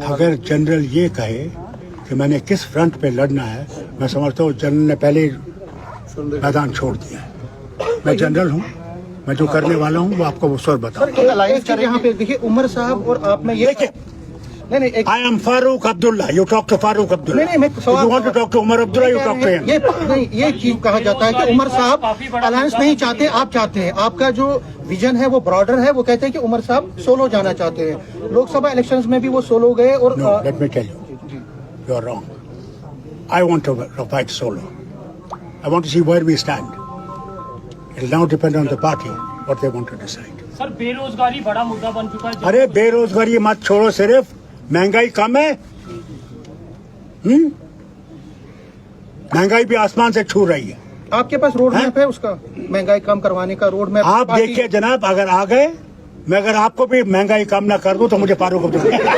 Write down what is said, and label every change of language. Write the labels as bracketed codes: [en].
[hi] अगर जनरल ये कहे कि मैंने किस फ्रंट पे लड़ना है, मैं समझता हूँ जनरल ने पहले ही मैदान छोड़ दिया है। मैं जनरल हूँ, मैं जो करने वाला हूँ वो आपको वो स्वर बताऊँ। यहाँ पे देखिए, उमर साहब और आप में ये नहीं, [en] I am Farooq Abdullah. You talk to Farooq Abdullah. [hi] नहीं, मैं [en] If you want to talk to Umar Abdullah, you talk to him. [hi] ये चीज कहा जाता है कि उमर साहब अलायंस नहीं चाहते, आप चाहते हैं। आपका जो विजन है वो ब्रॉडर है, वो कहते हैं कि उमर साहब सोलो जाना चाहते हैं। लोकसभा इलेक्शंस में भी वो सोलो गए और [en] No, let me tell you, you are wrong. I want to fight solo. I want to see where we stand. It will now depend on the party what they want to decide. [hi] Sir, बेरोजगारी बड़ा मुद्दा बन चुका है। अरे बेरोजगारी मत छोड़ो, सिर्फ महंगाई कम है। महंगाई भी आसमान से छू रही है। आपके पास रोड मैप है उसका, महंगाई कम करवाने का रोड मैप? आप देखिए जनाब, अगर आ गए, मैं अगर आपको भी महंगाई कम ना कर दूं तो मुझे फारूक अब्दुल्ला।